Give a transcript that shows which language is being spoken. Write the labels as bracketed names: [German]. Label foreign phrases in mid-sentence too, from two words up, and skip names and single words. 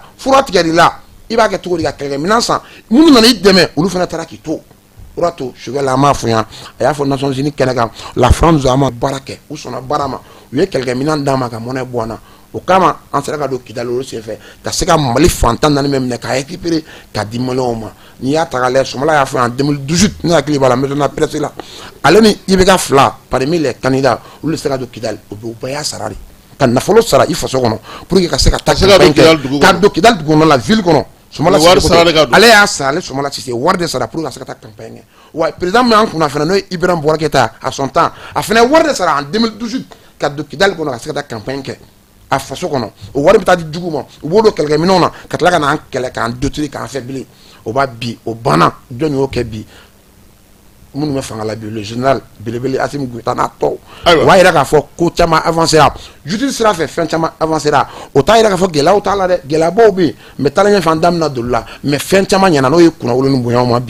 [Bambara] fura tigɛli la i b'a kɛ cogo di ka kɛlɛkɛminɛn san minnu nana i dɛmɛ olu fana taara k'i to o de to Sogɛl an m'a fɔ yan a y'a fɔ Nations Unies kɛnɛ kan la France an ma baara kɛ u sɔnna baara ma u ye kɛlɛkɛminɛn d'an ma ka mɔnɛ bɔ an na o kama an sera ka don Kidali olu senfɛ ka se ka Mali fantan naani bɛ minɛ k'a récupérer ka di Maliyɛnw ma n'i y'a ta k'a lajɛ Sumala y'a fɔ en 2018 ne hakili b'a la [French] maintenant presse [Bambara] la ale ni IBK fila [French] parmi les candidats [Bambara] olu de sera ka don Kidali o bɛɛ y'a sara de ka nafolo sara i faso kɔnɔ [French] pour que [Bambara] ka se ka taa campagne kɛ ka don Kidali dugu kɔnɔ [French] la ville [Bambara] kɔnɔ Sumala ale y'a sara ale Sumala Sise wari de sara [French] pour que [Bambara] ka se ka taa campagne kɛ wa président min y'an kunna fana n'o ye Ibrahima Boubacar Keïta [French] à son temps [Bambara] a fana wari de sara en 2018 ka don Kidali kɔnɔ ka se ka taa campagne kɛ a faso kɔnɔ o wari bɛ taa di jugu ma u b'o don kɛlɛkɛminɛnw na ka tila ka n'an kɛlɛ k'an détruire k'an affaiblir o b'a bi o banna jɔn y'o kɛ bi minnu bɛ fanga la bi [French] le général [Bambara] belebele Assimi Goïta n'a tɔw o b'a yira k'a fɔ ko caman avancera justice sira fɛ fɛn caman avancera o t'a yira k'a fɔ gɛlɛyaw t'a la dɛ gɛlɛyabaw bɛ yen mais taalen ɲɛfɛ an da bɛna don la mais fɛn caman ɲɛna n'o ye kunnawolo ni bonyaw ma bi.